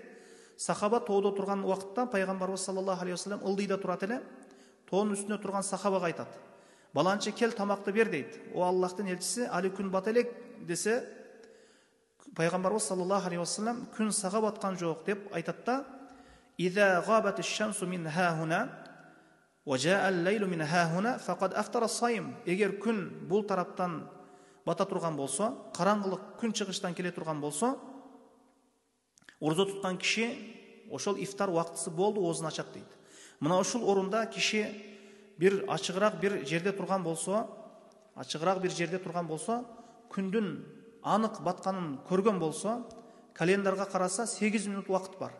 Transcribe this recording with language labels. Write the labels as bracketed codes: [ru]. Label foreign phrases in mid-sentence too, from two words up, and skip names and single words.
[ky] Сахаба тоодо турган убакытта пайгамбарыбыз [ar] صلى الله عليه وسلم [ky] ылдыйда турат эле. Тоонун үстүнө турган сахабага айтат: "Баланчы кел, тамакты бер" дейт. О Аллахтын элчиси, али күн бата элек десе, пайгамбарыбыз [ar] صلى الله عليه وسلم [ky] күн сага баткан жок деп айтат да: [ar] "إذا غابت الشمس من ها هنا وجاء الليل من ها هنا فقد أفطر الصائم." [ky] Эгер күн бул тараптан бата турган болсо, караңгылык күн чыгыштан келе турган болсо, орозо туткан киши ошол ифтар убактысы болду, оозун ачат дейт. Мына ушул орунда киши бир ачыгыраак бир жерде турган болсо, күндүн анык батканын көргөн болсо, календарга караса 8 минут убакыт бар.